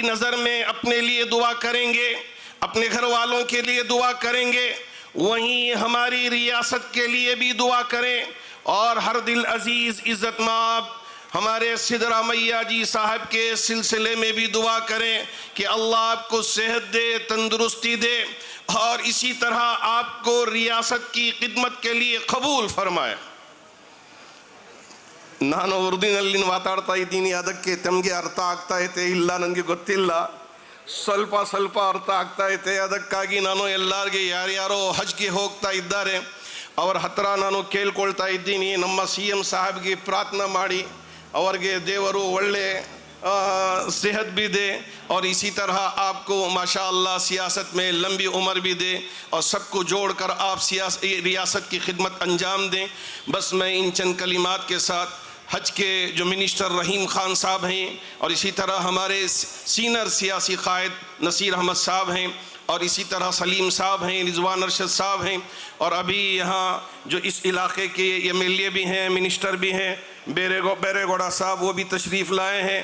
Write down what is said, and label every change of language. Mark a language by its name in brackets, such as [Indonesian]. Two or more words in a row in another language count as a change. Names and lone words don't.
[Urdu] نظر میں اپنے لیے دعا کریں گے، اپنے گھر والوں کے لیے دعا کریں گے، وہیں ہماری ریاست کے لیے بھی دعا کریں، اور ہر دل عزیز عزت مآب ہمارے سدرامیا جی صاحب کے سلسلے میں بھی دعا کریں کہ اللہ آپ کو صحت دے، تندرستی دے، اور اسی طرح آپ کو ریاست کی خدمت کے لیے قبول فرمائے۔ [Kannada] ನಾನು ಉರ್ದುನಲ್ಲಿ ಮಾತಾಡ್ತಾ ಇದ್ದೀನಿ, ಅದಕ್ಕೆ ತಮಗೆ ಅರ್ಥ ಆಗ್ತಾ ಐತೆ ಇಲ್ಲ ನನಗೆ ಗೊತ್ತಿಲ್ಲ, ಸ್ವಲ್ಪ ಅರ್ಥ ಆಗ್ತಾ ಐತೆ, ಅದಕ್ಕಾಗಿ ನಾನು ಎಲ್ಲರಿಗೆ ಯಾರ್ಯಾರೋ ಹಜ್ಗೆ ಹೋಗ್ತಾ ಇದ್ದಾರೆ ಅವರ ಹತ್ರ ನಾನು ಕೇಳ್ಕೊಳ್ತಾ ಇದ್ದೀನಿ, ನಮ್ಮ ಸಿ ಎಂ ಸಾಹಬ್ಗೆ ಪ್ರಾರ್ಥನೆ ಮಾಡಿ ಅವ್ರಿಗೆ ದೇವರು ಒಳ್ಳೆ [Urdu] صحت بھی دے، اور اسی طرح آپ کو ماشاءاللہ سیاست میں لمبی عمر بھی دے، اور سب کو جوڑ کر آپ ریاست کی خدمت انجام دیں۔ بس میں ان چند کلمات کے ساتھ حج کے جو منسٹر رحیم خان صاحب ہیں، اور اسی طرح ہمارے سینئر سیاسی قائد نصیر احمد صاحب ہیں، اور اسی طرح سلیم صاحب ہیں، رضوان ارشد صاحب ہیں، اور ابھی یہاں جو اس علاقے کے ایم ایل اے بھی ہیں، منسٹر بھی ہیں، بیرے گوڑا صاحب، وہ بھی تشریف لائے ہیں۔